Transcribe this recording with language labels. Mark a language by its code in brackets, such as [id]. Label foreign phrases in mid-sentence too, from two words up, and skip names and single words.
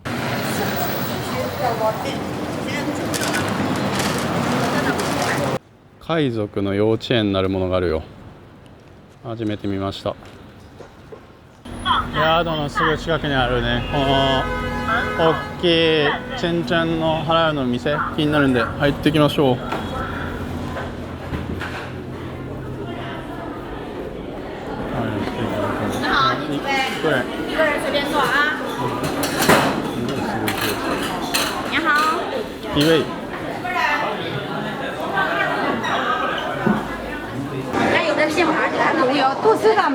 [ja] 海賊の幼稚園なるものがあるよ。初めて見ました。宿のすぐ近くにあるね、この大きいチェンチェンのハラウの店、気になるんで入っていきましょう。 [zh] 一个人随便坐啊。你好。一位。那有的拼盘，有吐司的没？